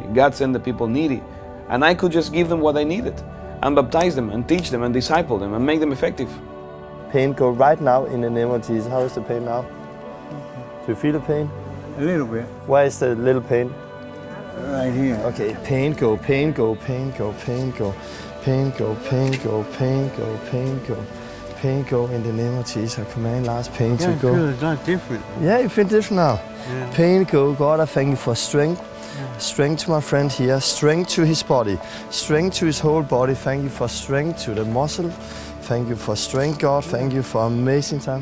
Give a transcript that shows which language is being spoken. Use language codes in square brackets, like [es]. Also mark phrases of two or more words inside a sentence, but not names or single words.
[en] God sent the people needy. And I could just give them what I needed, and baptize them, and teach them, and disciple them, and make them effective. Pain go right now in the name of Jesus. How is the pain now? Do you feel the pain? A little bit. Where is the little pain? Right here. Okay, pain go, pain go, pain go, pain go, pain go, pain go, pain go, pain go, pain go in the name of Jesus. I command last pain to go. I feel it's not different. Yeah, you feel different now. Yeah. Pain go, God, I thank you for strength. Strength to my friend here, strength to his body, strength to his whole body. Thank you for strength to the muscle. Thank you for strength, God. Thank you for amazing time.